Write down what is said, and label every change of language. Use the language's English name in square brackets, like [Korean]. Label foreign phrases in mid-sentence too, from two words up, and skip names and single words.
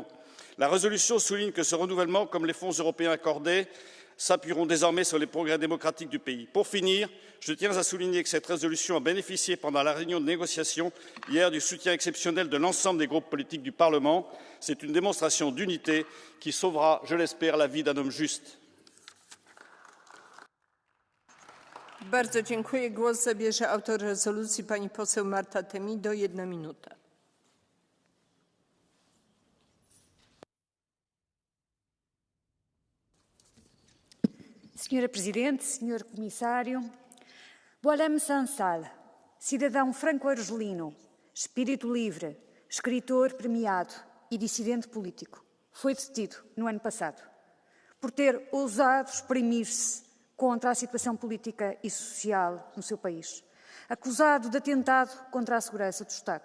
[French] La résolution souligne que ce renouvellement, comme les fonds européens accordés, s'appuieront désormais sur les progrès démocratiques du pays. Pour finir, je tiens à souligner que cette résolution a bénéficié pendant la réunion de négociation hier du soutien exceptionnel de l'ensemble des groupes politiques du Parlement. C'est une démonstration d'unité qui sauvera, je l'espère, la vie d'un homme juste. [Polish] Bardzo dziękuję. Głos zabierze autor rezolucji pani poseł Marta Temido, 1 minuta. [Portuguese] Senhora Presidente, Senhor Comissário, Boualem Sansal, cidadão franco-argelino, espírito livre, escritor premiado e dissidente político, foi detido no ano passado por ter ousado exprimir-se contra a situação política e social no seu país, acusado de atentado contra a segurança do Estado.